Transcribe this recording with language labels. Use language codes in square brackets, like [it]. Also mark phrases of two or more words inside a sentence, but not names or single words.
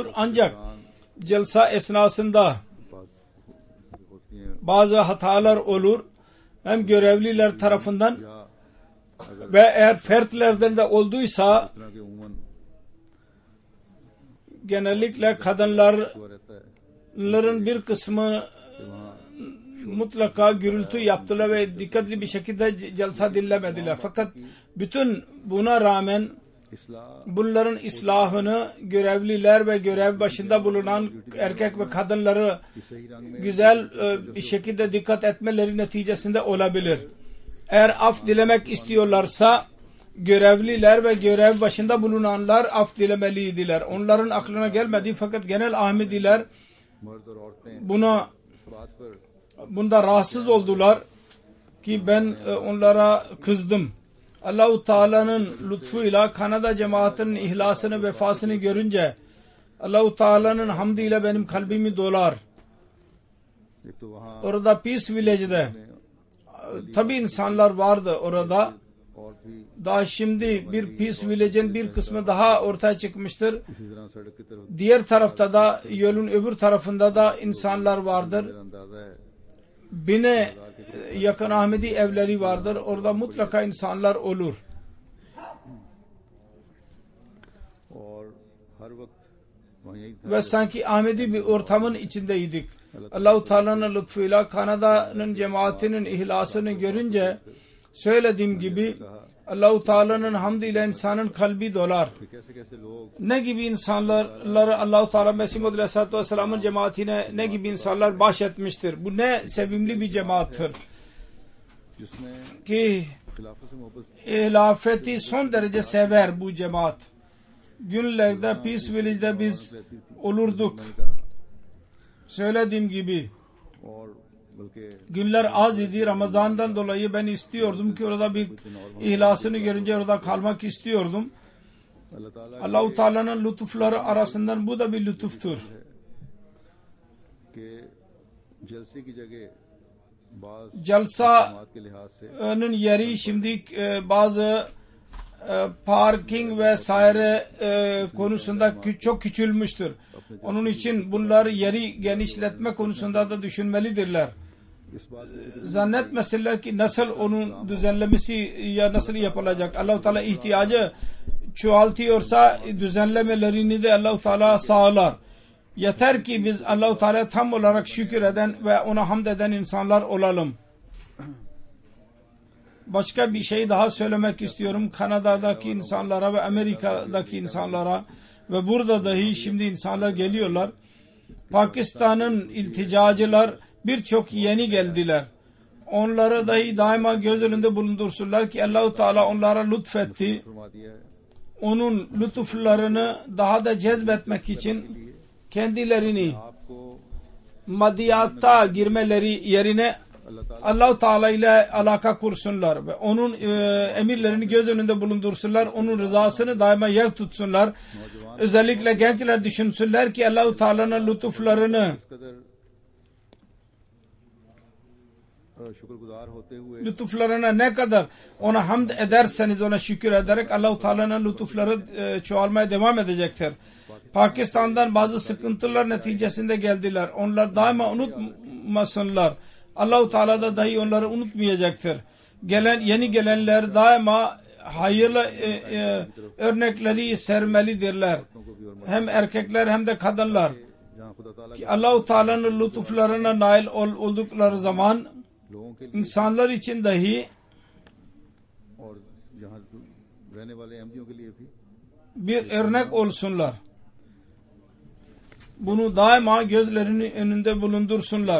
[tr] Ancak celsa esnasında bazı hatalar olur. Hem görevliler tarafından ve eğer fertlerden de olduysa genellikle kadınların [ur] ہوا رہتا ہے [tr] bir kısmı mutlaka gürültü yaptılar ve dikkatli bir şekilde celsa dinlemediler. Fakat bütün buna rağmen इस्लाह bunların islahını görevliler ve görev başında bulunan erkek ve kadınları [ur] کی صحیح رنگ میں [tr] güzel bir şekilde dikkat etmeleri neticesinde olabilir. Eğer af dilemek istiyorlarsa görevliler ve görev başında bulunanlar af dilemeliydiler. Onların aklına gelmedi fakat genel Ahmediler [ur] مرد اور عورتیں [tr] buna [ur] اس بات پر [tr] bunda rahatsız oldular ki ben onlara kızdım. Allah-u Teala'nın lütfuyla Kanada cemaatinin ihlasını, vefasını görünce Allah-u Teala'nın hamdiyle benim kalbimi dolar. [ur] ایک تو وہاں [tr] Orada Peace Village'de tabi insanlar vardı orada. [ur] اور بھی [tr] Daha şimdi bir Peace Village'in bir kısmı daha ortaya çıkmıştır. [ur] اسی طرح سڑک کی طرف [tr] Diğer tarafta da yolun öbür tarafında da insanlar vardır. [ur] میرا اندازہ ہے [tr] Bine yakın Ahmedi evleri vardır. Orada mutlaka insanlar olur. [ur] اور ہر وقت وہاں یہی تھا [tr] Ve sanki Ahmedi bir ortamın içindeydik. Allah-u Teala'nın lütfuyla Kanada'nın cemaatinin ihlasını görünce söylediğim gibi Allah-u Teala'nın hamdiyle insanın kalbi dolar. [ur] کہ کیسے کیسے لوگ [tr] Ne gibi insanları Allah-u Teala Mesih Muhammed Aleyhisselatü Vesselam'ın cemaatine ne gibi insanlar bahşetmiştir. Bu ne sevimli bir cemaattir. जिसने Ki [ur] خلافت سے محبت [tr] hilafeti son derece sever bu cemaat. Günlerde Peace Village'de biz olurduk. Söylediğim gibi [ur] اور بلکہ [tr] günler az idi. Ramazan'dan dolayı ben istiyordum ki orada bir ihlasını görünce orada kalmak istiyordum. [ur] اللہ تعالیٰ [tr] Allah-u Teala'nın lütufları arasından bu da bir lütuftur. [ur] کے جلسے کی جگہ بعض [tr] Jalsa'nın [ur] جماعت کے لحاظ سے [tr] yeri şimdi bazı parking vesaire konusunda çok küçülmüştür. Onun için bunlar yeri genişletme konusunda da düşünmelidirler. [ur] اس بات [tr] Zannetmesinler ki nasıl onun düzenlemesi ya nasıl yapılacak. Allah-u Teala ihtiyacı çoğaltıyorsa düzenlemelerini de Allah-u Teala sağlar. Yeter ki biz Allah-u Teala'ya tam olarak şükür eden ve ona hamd eden insanlar olalım. Başka bir şey daha söylemek istiyorum. Kanada'daki insanlara ve Amerika'daki insanlara ve burada dahi şimdi insanlar geliyorlar. Pakistan'ın ilticacılar birçok yeni geldiler. Onları dahi daima göz önünde bulundursunlar ki Allah-u Teala onlara lütfetti. [ur] فرما دیا ہے [tr] Onun lütuflarını daha da cezbetmek için kendilerini आपको maddiyata girmeleri yerine [ur] اللہ تعالیٰ [tr] Allah-u Teala ile alaka kursunlar ve onun emirlerini göz önünde bulundursunlar. Onun rızasını daima yak tutsunlar. Özellikle gençler düşünsünler ki Allah-u Teala'nın lütuflarını [ur] اس قدر شکرگزار ہوتے ہوئے [tr] lütuflarına ne kadar ona hamd ederseniz ona şükür ederek Allah-u Teala'nın lütufları çoğalmaya devam edecektir. Pakistan'dan bazı sıkıntılar neticesinde geldiler. Onlar daima unutmasınlar. Allah-u Teala da dahi onları unutmayacaktır. Yeni gelenler daima hayırlı örnekleri sermelidirler. Hem erkekler hem de kadınlar. [ur] جہاں خدا تعالیٰ [tr] Ki Allah-u Teala'nın lütuflarına nail oldukları zaman [ur] لوگوں کے لیے [tr] insanlar için dahi [ur] اور یہاں رہنے والے احمدیوں کے لیے بھی [tr] bir örnek olsunlar. Bunu daima gözlerinin önünde bulundursunlar.